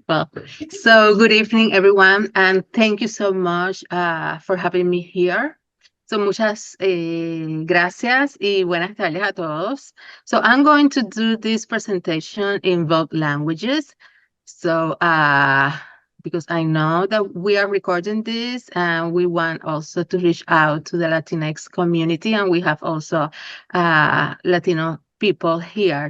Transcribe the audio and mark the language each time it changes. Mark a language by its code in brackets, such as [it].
[en] Well, so good evening, everyone, and thank you so much for having me here. [es] So muchas gracias y buenas tardes a todos. [en] So I'm going to do this presentation in both languages. So because I know that we are recording this and we want also to reach out to the Latinx community, and we have also Latino people here.